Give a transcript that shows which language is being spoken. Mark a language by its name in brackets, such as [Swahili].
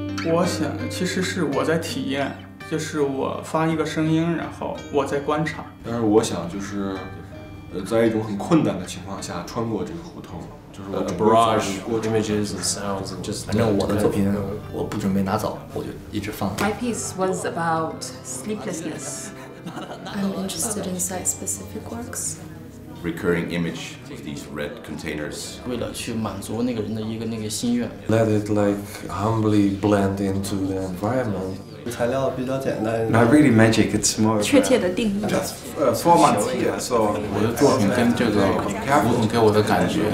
[Chinese] 我想其实是我在体验，就是我发一个声音，然后我在观察。但是我想就是，在一种很困难的情况下穿过这个胡同，就是我 [English] barrage images and sounds and just。 [Chinese] 反正我的作品我不准备拿走，我就一直放。 [English] My piece was about sleeplessness. I'm interested in site-specific works. Recurring image of these red containers. [Chinese] 为了去满足那个人的一个心愿。 [English] Let it like humbly blend into the environment. [Chinese] 材料比较简单。 [English] Not really magic, it's more. [Chinese] 确切的定义。 [English] 4 months here, so [Chinese] 我的作品跟这个胡同给我的感觉